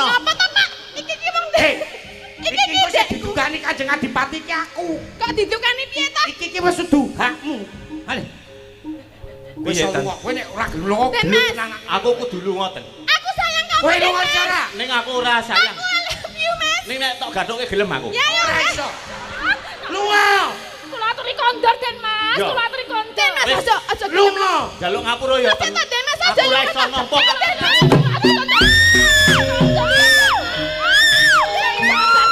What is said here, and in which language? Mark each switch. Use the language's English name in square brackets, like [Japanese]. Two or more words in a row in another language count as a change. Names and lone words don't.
[Javanese] Apa to, Pak? Iki ki wong Hei. Iki Iki ki wis Dek. didugani Kanjeng Adipati ki aku. Kok didukani piye to? Iki ki wis dudu hakmu. Hale. Kowe Piye, iso Tan? lunga, kowe nek ora gelem lunga, Den gelem Mas. nang Aku kudu lunga ten. [Indonesian] Aku sayang kamu. [Javanese] kowe Den lunga Mas. cara. Ning aku ora sayang. Aku [English] I love you, [Javanese] Mas. Ning nek tok gathuke gelem aku. Ya ya. Ora iso. Lunga. Kula aturi kondur Den Mas, Yo. kula aturi kondur. Den Mas Wis. aja gelem. Lunga. Jaluk ngapura ya ten. Aja Den Mas Aku aja. ora iso nampa. Den Mas. Aja Den Mas.